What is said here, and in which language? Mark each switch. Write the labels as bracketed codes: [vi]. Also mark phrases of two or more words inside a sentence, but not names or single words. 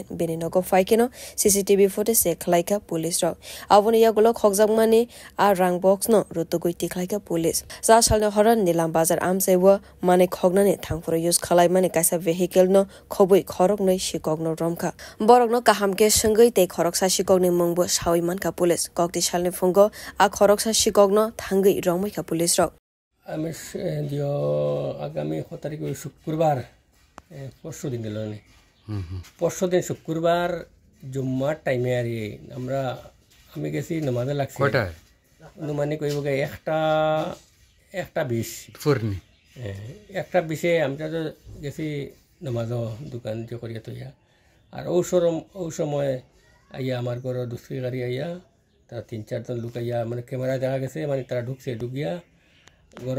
[trp] बेनि नगो फाइकेनो [en] CCTV footage [trp] से खलाइका पुलिस रक आवनि यागुलो खगजाकमानि आ रां बक्स न रुतुगै तिखलाइका पुलिस जा सालनो हरन निलाम बाजार आमसेबो माने खगनाने थांफुर युज खलाइ माने काइसा भेहिकल न खबै खरक नै शिकक न रमखा बरक न काहामके संगै ते खरकसा शिकक नि मंगबो सावै मानखा पुलिस कक्ति सालनि फुंगो आ खरकसा शिकक न थांगै रमैखा पुलिस रक [bn] আমি আগামী 7 তারিখ শুক্রবার পরশুদিন গেল পরশুদিন শুক্রবার জুম্মার টাইমে আর আমি গেছি নামাজে লাগছে অনুমানিক কইব গে একটা 20 ফুরনি একটা 20-এ আমরা তো গেছি নামাজ দোকান যে করিয়া তৈয়া আর ওই সময় আইয়া আমার ঘর দুষ্কৃ গাড়ি আইয়া তারা 3-4 জন লোক আইয়া মানে ক্যামেরা দেখা গেছে মানে তারা ঢুকিয়া ঘরে